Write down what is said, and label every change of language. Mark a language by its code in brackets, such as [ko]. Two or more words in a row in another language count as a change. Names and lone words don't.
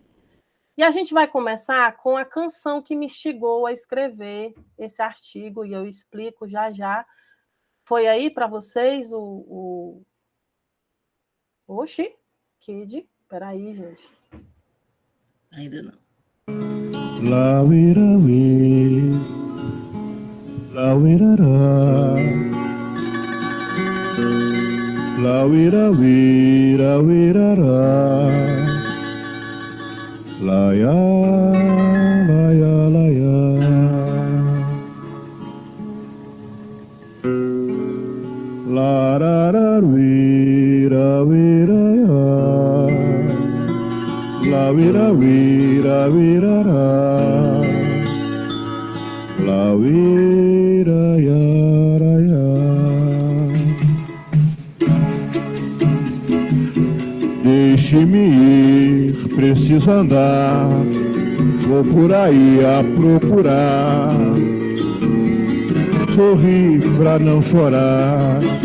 [pt] E a gente vai começar com a canção que me instigou a escrever esse artigo, e eu explico já já. Foi aí para vocês o... Oxi, Kid, peraí, gente. Ainda não. La vira la wirara, la wira wirara, la ya la ya, la ra ra wira ya, la wira wirara, la wira ya. Deixe-me ir, preciso andar, vou por aí a procurar, sorrir pra não chorar.